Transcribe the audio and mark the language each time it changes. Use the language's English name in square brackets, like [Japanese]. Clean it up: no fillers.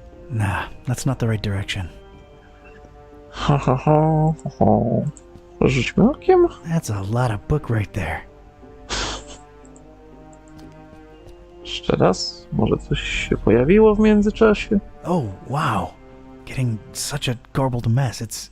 [English] Nah, that's not the right direction. [Polish] Ha ha ha ha. Rzućmy okiem. [English] That's a lot of book right there. [Polish] Jeszcze raz. Może coś się pojawiło w międzyczasie. [English] Oh, wow. Getting such a garbled mess.